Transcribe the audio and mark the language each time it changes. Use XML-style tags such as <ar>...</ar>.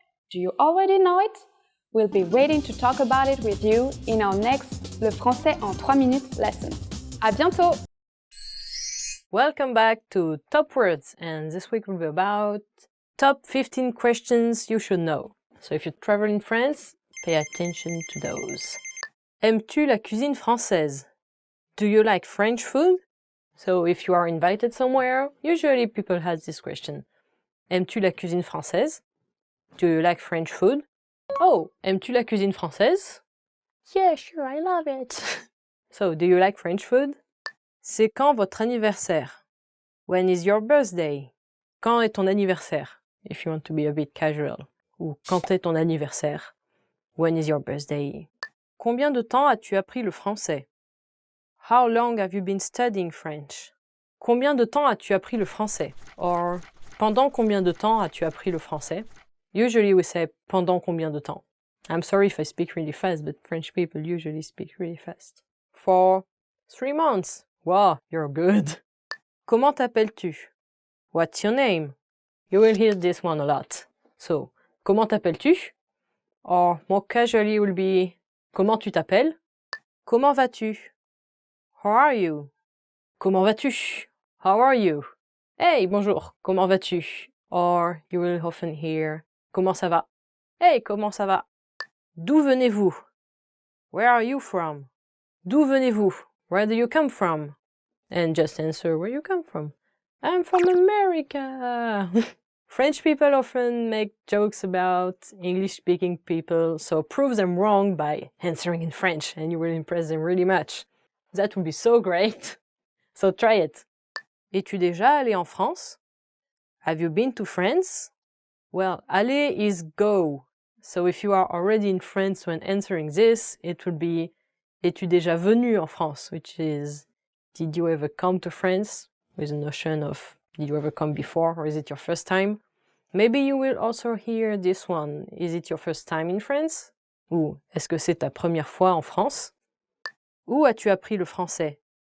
<en>Do you already know it? We'll be waiting to talk about it with you in our next Le Français en 3 minutes lesson.</en> <fr>À bientôt!</fr> <en>Welcome back to Top Words, and this week will be about top 15 questions you should know. So if you travel in France, pay attention to those.</en> <fr>Aimes-tu la cuisine française?</fr> <en>Do you like French food? So if you are invited somewhere, usually people ask this question.</en> <fr>Aimes-tu la cuisine française?</fr> <en>Do you like French food?</en> <fr>Oh, aimes-tu la cuisine française?</fr> <en>Yeah, sure, I love it. So, do you like French food?</en> <fr>C'est quand votre anniversaire?</fr> <en>When is your birthday?</en> <fr>Quand est ton anniversaire?</fr> <en>If you want to be a bit casual.</en> <fr>Ou quand est ton anniversaire?</fr> <en>When is your birthday?</en> <fr>Combien de temps as-tu appris le français?</fr> <en>How long have you been studying French?</en> <fr>Combien de temps as-tu appris le français? Or, pendant combien de temps as-tu appris le français?</fr> <en>Usually we say</en> <fr>pendant combien de temps.</fr> <en>I'm sorry if I speak really fast, but French people usually speak really fast. For 3 months. Wow, you're good.</en> <fr>Comment t'appelles-tu?</fr> <en>What's your name? You will hear this one a lot.</en> <fr>So, comment t'appelles-tu?</fr> <en>Or more casually will be</en> <fr>comment tu t'appelles? Comment vas-tu?</fr> <en>How are you?</en> <fr>Comment vas-tu?</fr> <en>How are you? Hey,</en> <fr>bonjour, comment vas-tu?</fr> <en>Or you will often hear</en> <fr>Comment ça va? Hey, comment ça va? D'où venez-vous?</fr> <en>Where are you from?</en> <fr>D'où venez-vous?</fr> <en>Where do you come from? And just answer where you come from. I'm from America! French people often make jokes about English-speaking people, so prove them wrong by answering in French and you will impress them really much. That would be so great. So try it.</en> <fr>Es-tu déjà allé en France?</fr> <en>Have you been to France? Well, aller is go. So if you are already in France when answering this, it would be</en> <fr>Es-tu déjà venu en France?</fr> <en>Which is did you ever come to France? With a notion of did you ever come before or is it your first time? Maybe you will also hear this one. Is it your first time in France?</en> <fr>Ou est-ce que c'est ta première fois en France? Où as-tu appris le français?</fr>